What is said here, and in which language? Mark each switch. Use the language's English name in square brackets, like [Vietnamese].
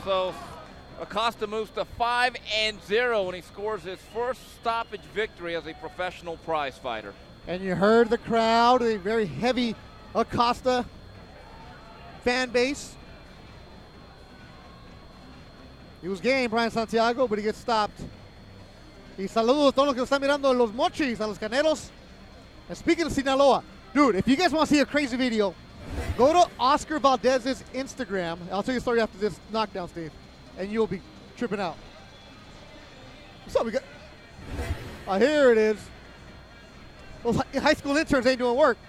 [English] So Acosta moves to 5-0 when he scores his first stoppage victory as a professional prize fighter. And you heard the crowd, a very heavy Acosta fan base. He was game, Brian Santiago, but he gets stopped. [Spanish] Y saludos a todos los que están mirando los mochis, a los caneros. [English] And speaking of Sinaloa, dude, if you guys want to see a crazy video, go to Oscar Valdez's Instagram. I'll tell you a story after this knockdown, Steve, and you'll be tripping out. What's up? We got. Here it is. Those high school interns ain't doing work.